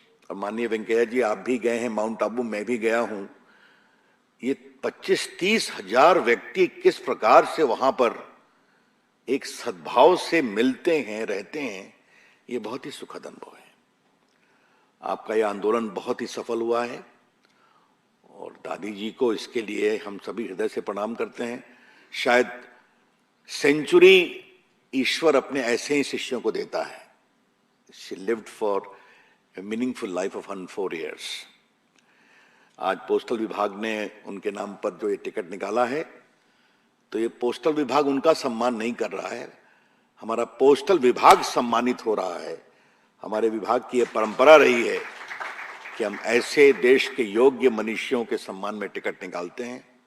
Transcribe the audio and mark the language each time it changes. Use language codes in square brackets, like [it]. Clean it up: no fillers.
[hi] और माननीय वेंकैया जी, आप भी गए हैं माउंट आबू, मैं भी गया हूं। ये 25-30 हजार व्यक्ति किस प्रकार से वहां पर एक सद्भाव से मिलते हैं, रहते हैं, ये बहुत ही सुखद अनुभव है। आपका यह आंदोलन बहुत ही सफल हुआ है, और दादी जी को इसके लिए हम सभी हृदय से प्रणाम करते हैं। शायद सेंचुरी ईश्वर अपने ऐसे ही शिष्यों को देता है। [en] She lived for a meaningful life of 104 years. [hi] आज पोस्टल विभाग ने उनके नाम पर जो ये टिकट निकाला है, तो ये पोस्टल विभाग उनका सम्मान नहीं कर रहा है, हमारा पोस्टल विभाग सम्मानित हो रहा है। हमारे विभाग की ये परंपरा रही है कि हम ऐसे देश के योग्य मनुष्यों के सम्मान में टिकट निकालते हैं।